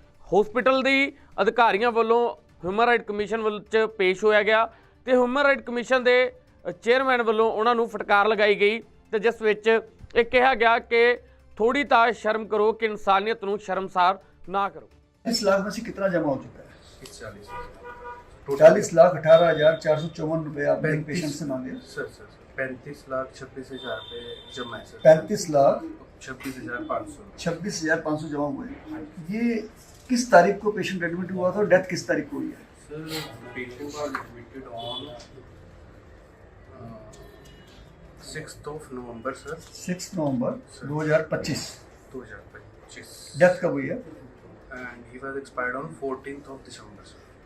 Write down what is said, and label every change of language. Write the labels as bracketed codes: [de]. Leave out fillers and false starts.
[pa] Hospital ਦੀ ਅਧਿਕਾਰੀਆਂ ਵੱਲੋਂ human right commission ਵਿੱਚ ਪੇਸ਼ ਹੋਇਆ ਗਿਆ ਤੇ ਹਿਊਮਨ ਰਾਈਟ ਕਮਿਸ਼ਨ ਦੇ ਚੇਅਰਮੈਨ ਵੱਲੋਂ ਉਹਨਾਂ ਨੂੰ ਫਟਕਾਰ ਲਗਾਈ ਗਈ ਤੇ ਜਿਸ ਵਿੱਚ ਇਹ ਕਿਹਾ ਗਿਆ ਕਿ [hi] थोड़ी ता शर्म करो कि इंसानियत को शर्मसार ना करो। 40 लाख में से कितना जमा हो चुका है? 40,18,454 रुपए आपने एक पेशेंट से मांगे। सर 35,26,000 रुपए जमा है सर। 35,26,500 26,500 जमा हुए। ये किस तारीख को पेशेंट एडमिट हुआ था और डेथ किस तारीख को हुई है? [en] Sir patient was admitted on 6th of November सर। [hi] 6 November 2025। 2025। Death कब हुई है? [en] And he was expired on 14th of December sir।